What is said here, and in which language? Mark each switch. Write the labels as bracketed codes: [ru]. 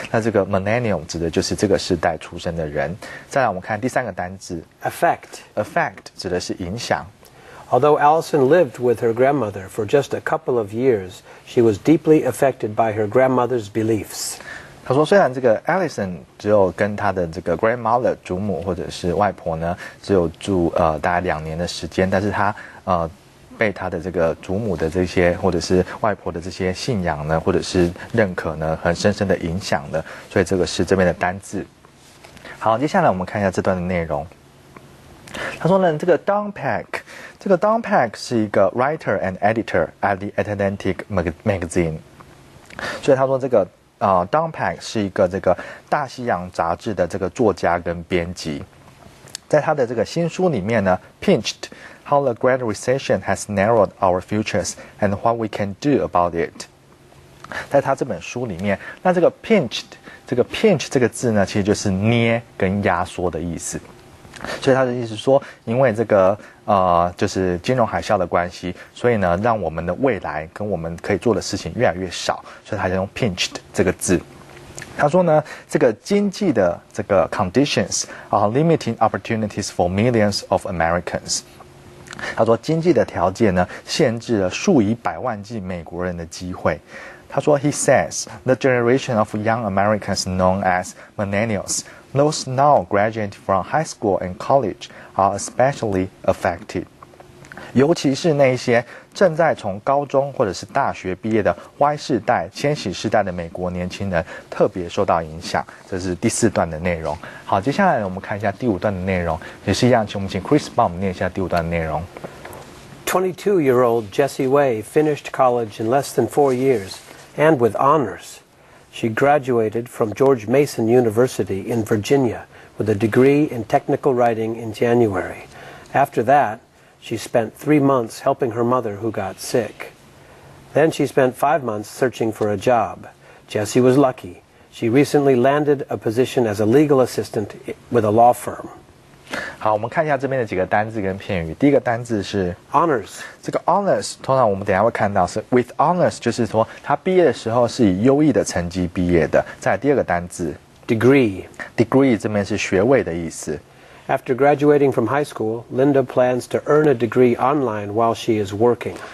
[zh] 那这个 millennium 指的就是这个世代出生的人。再来我们看第3个单字 affect 指的是影响。 [en] Although Allison lived with her grandmother for just a couple of years, she was deeply affected by her grandmother's beliefs. [zh] 他说，虽然这个 Allison 只有跟她的这个 grandmother 祖母或者是外婆呢，只有住大概2年的时间，但是她被她的这个祖母的这些或者是外婆的这些信仰呢，或者是认可呢，很深深的影响了。所以这个是这边的单字。好，接下来我们看一下这段的内容。他说呢，这个 Don Peck 是一个 [en] writer and editor at the Atlantic magazine， [zh] 所以他说这个Don Peck 是一个这个大西洋杂志的这个作家跟编辑，在他的这个新书里面呢 ，Pinched How the Great Recession Has Narrowed Our Futures and What We Can Do About It， 在他这本书里面，那这个 pinch 这个字呢，其实就是捏跟压缩的意思。所以他的意思说，因为这个就是金融海啸的关系，所以呢，让我们的未来跟我们可以做的事情越来越少，所以他就用 pinched 这个字。他说呢，这个经济的这个 [en] conditions are limiting opportunities for millions of Americans。 [zh] 他说，经济的条件呢，限制了数以百万计美国人的机会。他说 [en] ，He says the generation of young Americans known as millennials。Those now graduating from high school and college are especially affected. [zh] 尤其是那些正在从高中或者是大学毕业的 Y 世代、千禧世代的美国年轻人特别受到影响。这是第4段的内容。好，接下来我们看一下第5段的内容，也是一样，我们请 Chris 帮我们念一下第5段的内容。 [en] 22-year-old Jessie Way finished college in less than 4 years, and with honors. She graduated from George Mason University in Virginia with a degree in technical writing in January. After that, she spent 3 months helping her mother who got sick. Then she spent 5 months searching for a job. Jessie was lucky. She recently landed a position as a legal assistant with a law firm. [zh] 好，我们看一下这边的几个单字跟片语。第一个单字是 [en] honors。 [zh] 这个 honors 通常我们等一下会看到是 with honors， 就是说他毕业的时候是以优异的成绩毕业的。再来第二个单字 degree，degree 这边是学位的意思。 [en] After graduating from high school, Linda plans to earn a degree online while she is working.